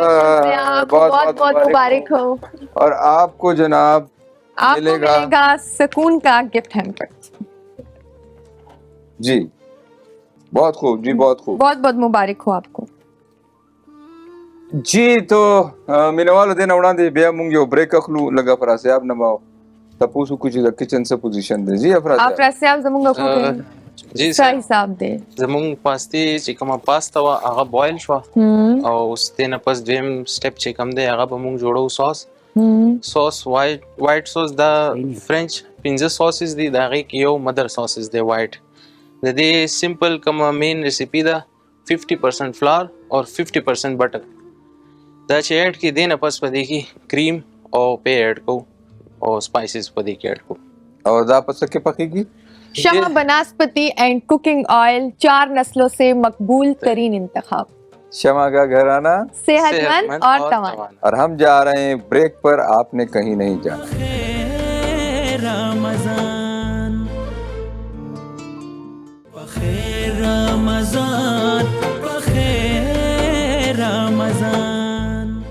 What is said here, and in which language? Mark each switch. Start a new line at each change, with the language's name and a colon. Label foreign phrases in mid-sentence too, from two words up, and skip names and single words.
Urdu: بہت بہت مبارک ہو. اور آپ کو جناب آپ کو ملے گا سکون کا
English: gift hamper.
Urdu: جی بہت خوب, جی بہت خوب, بہت بہت مبارک ہو آپ کو.
Pashto: جی تو مینوالو دین وړاندې بیا مونږ یو بریک اخلو, لږ افراز صاحب نه ما تاسو کو چې د کچن څه پوزیشن دی. جی افراز صاحب زمونږ کو جی صحیح حساب دی. زمونږ پاستي چې کومه پاستا وه هغه بویل شوه, او اوس دې نه پس دویم سټپ چې کوم دی هغه به مونږ جوړو
English: sauce white sauce.
Pashto: دا
English: French 15 sauces
Pashto: دي, د هغې کې یو
English: mother sauces
Pashto: دی وایټ. د دې سمپل کومه
English: main recipe
Pashto: ده 50% فلار اور 50% بټر. دا چې ایډ کې دې نه پس په دې کې کریم او پې ایډ کوو او سپایسز په دې کې ایډ کوو. اور دا پس کې پکېږي
Urdu: شمع بناسپتی
English: and cooking oil,
Urdu: 4 نسلوں سے مقبول ترین انتخاب. شمع کا گھرانہ صحت مند اور توانا. اور ہم جا رہے ہیں بریک پر, آپ نے کہیں نہیں جانا. رمضان بخیر رمضان بخیر رمضان.